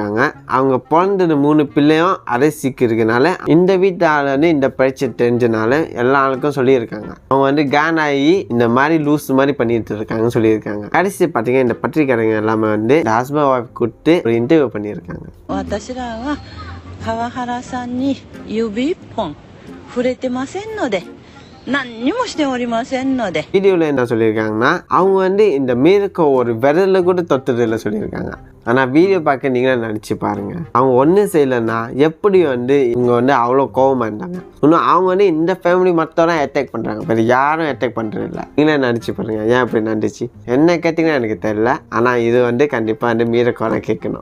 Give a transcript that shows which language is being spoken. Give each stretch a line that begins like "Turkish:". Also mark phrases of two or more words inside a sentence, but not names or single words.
Tamil: அவங்க பிறந்தது 3 பிள்ளையும் அதே சீக்கு இருக்கனால இந்த வீட்டு ஆள் வந்து இந்த பிரச்சனை தெரிஞ்சனால எல்லா ஆளுக்கும் சொல்லியிருக்காங்க. அவங்க வந்து கேன் ஆகி இந்த மாதிரி லூஸ் மாதிரி பண்ணிட்டு இருக்காங்கன்னு சொல்லியிருக்காங்க. கடைசி பார்த்தீங்கன்னா இந்த பத்திரிக்காரங்க எல்லாமே வந்து
English: husband wife
Tamil: கூப்பிட்டு ஒரு இன்டர்வியூ பண்ணியிருக்காங்க.
Japanese: は川原さんに指一本触れてませんので何にもしておりませんので。
Tamil: வீடியோவில் என்ன சொல்லியிருக்காங்கன்னா அவங்க வந்து இந்த மீருக்கு ஒரு விரல கூட தொட்டதில்லை சொல்லியிருக்காங்க. ஆனால் வீடியோ பார்க்க நீங்களே நினச்சி பாருங்க, அவங்க ஒன்றும் செய்யலைன்னா எப்படி வந்து இவங்க வந்து அவ்வளோ கோவமாக இருந்தாங்க. இன்னும் அவங்க வந்து இந்த ஃபேமிலி மட்டும் தான் அட்டாக் பண்ணுறாங்க, வேறு யாரும் அட்டாக் பண்ணுறதில்ல. நீங்களே நினச்சி பாருங்க ஏன் இப்படி நடந்துச்சு. என்ன கேட்டிங்கன்னா எனக்கு தெரியல, ஆனால் இது வந்து கண்டிப்பாக வந்து மீரக்கோட கேட்கணும்.